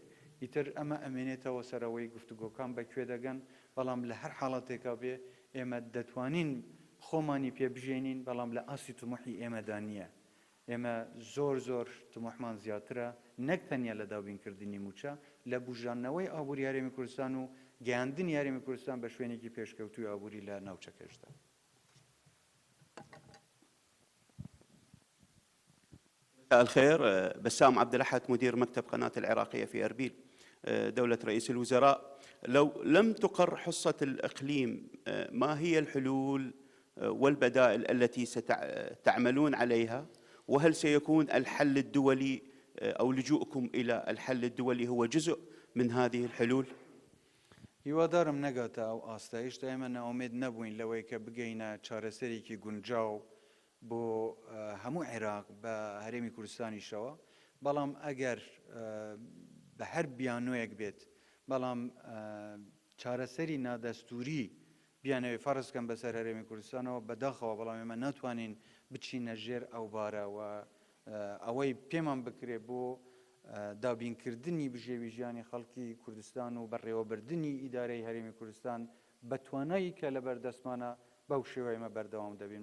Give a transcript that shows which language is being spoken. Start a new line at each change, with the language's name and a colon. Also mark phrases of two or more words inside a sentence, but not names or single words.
Central Kurdish: ئیتر ئەمە ئەمێنێتەوە سەرەوەی گفتوگۆکان بەکوێ دەگەن، بەڵام لە هەر حاڵەتێکا بێ ئێمە دەتوانین خۆمانی پێ بژێنین، بەڵام لە ئاسی تموحی ئێمەدا نییە. ئێمە زۆر تموحمان زیاترە، نەک تەنیا لە دابینکردنی موچە، لە بژانەوەی ئابووری هەرێمی کوردستان و گەیاندنی هەرێمی کوردستان بە شوێنێکی پێشکەوتوی ئابووری لە ناوچەکەشدا.
Arabic: مساء الخير، بسام عبد الأحد مدير مكتب قناة العراقية في أربيل. دولة رئيس الوزراء، لو لم تقر حصة الإقليم ما هي الحلول والبدائل التي ستعملون عليها؟ وهل سيكون الحل الدولي أو لجوءكم إلى الحل الدولي هو جزء من هذه الحلول؟
Central Kurdish: هیوادارم نەگاتە ئەو ئاستایش ئێمە ناومێد نەبووین لەوەی کە بگەینە چارەسەرێکی گونجاو بۆ هەموو عێراق بە هەرێمی کوردستانیشەوە، بەڵام ئەگەر بە هەر بیانوەیەک بێت، بەڵام چارەسەری نادەستوری بیانەوەی فەرزکەم بەسەر هەرێمی کوردستانەوە بەداخەوە، بەڵام ئێمە ناتوانین بچینە ژێر ئەو بارەوە ئەوەی پێمان بکرێت بۆ دابینکردنی بژێوی ژیانی خەڵکی کوردستان و بەڕێوەبردننی ئیدارەی هەرێمی کوردستان بە توانایی کە لە بەردەستمانە بەو شێوەیەمە بەردەوام دەبین.